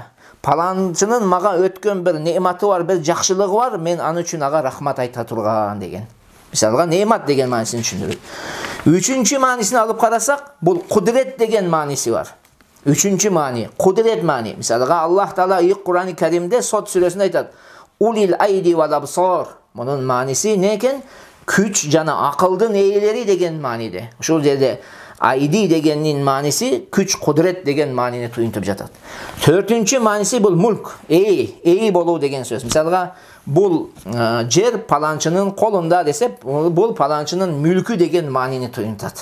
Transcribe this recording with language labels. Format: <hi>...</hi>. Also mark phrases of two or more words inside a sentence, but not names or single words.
<ky>Паланчынын мага өткөн бир нииматы бар, бир жакшылыгы бар, мен аны үчүн ага рахмат айта турган деген. Мисалга ниимат деген маанисин түшүндүрөт. Үчүнчү маанисин алып карасак, бул кудрет деген мааниси бар. Үчүнчү маани, кудрет маани. Мисалга Аллах Таала Кур'ан-ы Каримде Сот сүрөсүндө айтат:</ky> <ar>"أولي الأيدي والأبصار."</ar> <ky>Мунун мааниси не экен? Күч жана акылдын ээлери деген мааниде. Ушул жерде айди дегенин мааниси күч, кудрет деген маанини туюнтуп жатат. Төртүнчү мааниси бул мулк, эй болуу деген сөз. Мисалга бул жер паланчынын колунда десеп, бул паланчынын мүлкү деген маанини туюнтат.</ky>